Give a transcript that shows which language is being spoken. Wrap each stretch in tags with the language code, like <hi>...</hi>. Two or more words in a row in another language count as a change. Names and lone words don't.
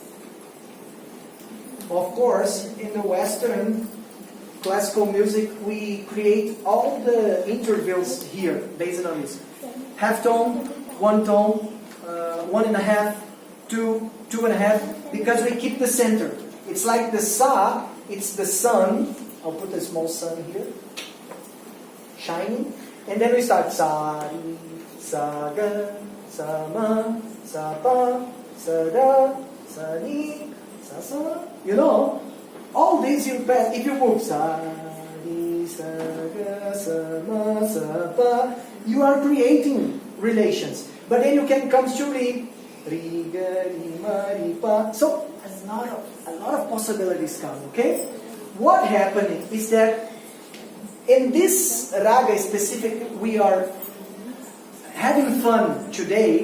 <en>Of course, in the Western classical music, we create all the intervals here based on this. Half tone, one tone, 1.5, 2, 2.5, because we keep the center. It's like the sa, it's the sun. I'll put a small sun here, shining, and then we start sa, ri, sa, ga, sa, ma, sa, pa, sa, da, sa, ni, sa, sa. You know, all these you pass. If you move sa, ri, sa, ga, sa, ma, sa, pa, you are creating relations. But then you can come to Re, Re, Ga, Re, Ma, Re, Pa. So a lot of possibilities come, okay? What happened is that in this raga specific, we are having fun today.</en>